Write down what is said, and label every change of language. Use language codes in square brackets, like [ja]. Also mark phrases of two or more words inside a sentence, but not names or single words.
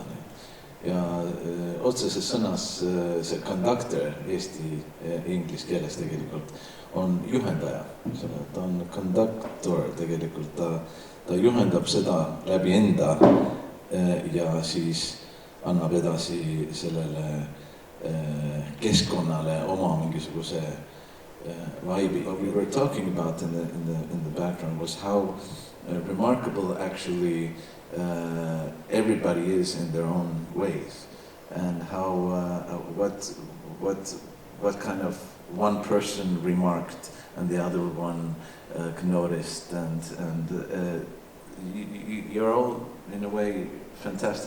[et] Ja otseses sõnas see conductor eesti inglis keeles tegelikult on juhendaja. Ta on conductor tegelikult, ta juhendab seda läbi enda ja siis annab edasi sellele keskkonnale oma mingisuguse vibe. [en] What we were talking about in the background was how remarkable actually everybody is in their own ways, and how what kind of one person remarked and the other one noticed, and you're all in a way fantastic.